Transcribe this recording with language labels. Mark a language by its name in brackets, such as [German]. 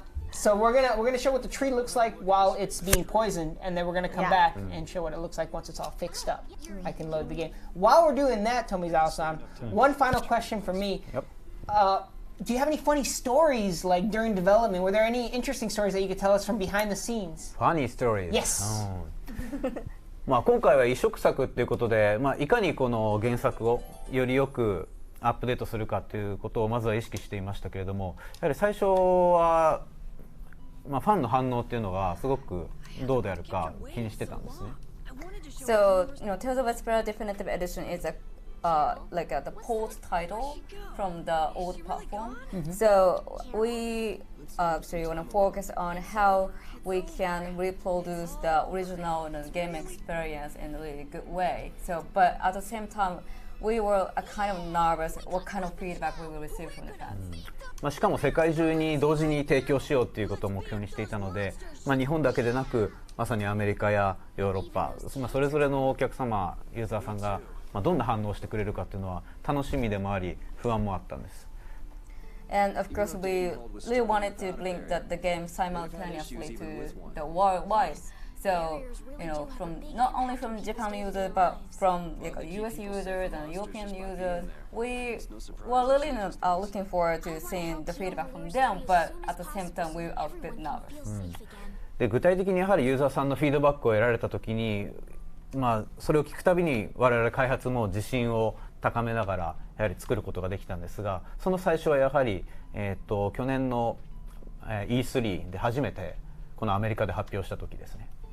[English] So we're gonna show what the tree looks like while it's being poisoned, and then we're gonna come back and show what it looks like once it's all fixed up. I can load the game. While we're doing that, Tomizawa-san, one final question for me. Yep. Do you have any funny stories like during development? Were there any interesting stories that you could tell us from behind the scenes? Funny stories. Yes. [Japanese] 今回は移植作ということで、いかにこの原作をよりよくアップデートするかということをまずは意識していましたけれども、やはり最初は、ファンの反応っていうのがすごくどうであるか気にしてたんですね。 [English] So, Tales of Vesperia Definitive Edition is the port title from the old platform. So we actually want to focus on how we can reproduce the original game experience in a really good way. So, but at the same time, we were kind of nervous what kind of feedback we will receive from the fans. [Japanese] しかも世界中に同時に提供しようということを目標にしていたので、日本だけでなくまさにアメリカやヨーロッパ、それぞれのお客様、ユーザーさんがどんな反応をしてくれるかというのは楽しみでもあり不安もあったんです。 [English] And of course, we really wanted to link the game simultaneously to the worldwide. So, from not only from Japan users but from US users and European users, we were really looking forward to seeing the feedback from them. But at the same time, we were a bit nervous. [Japanese] で具体的にやはりユーザーさんのフィードバックを得られたときに、それを聞くたびに我々開発も自信を高めながらやはり作ることができたんですが、その最初はやはり、去年の E3 で初めてこのアメリカで発表した時ですね。